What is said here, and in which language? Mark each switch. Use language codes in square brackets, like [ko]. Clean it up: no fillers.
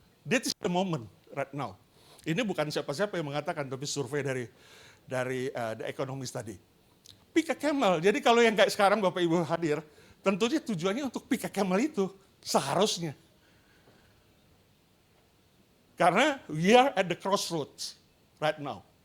[en] That is the moment right now. [id] Ini bukan siapa-siapa yang mengatakan, tapi survei dari The Economist tadi. [en] Pick a camel, [id] jadi kalau yang kayak sekarang Bapak Ibu hadir, tentunya tujuannya untuk pick a camel itu, seharusnya. Karena [en] we are at the crossroads right now.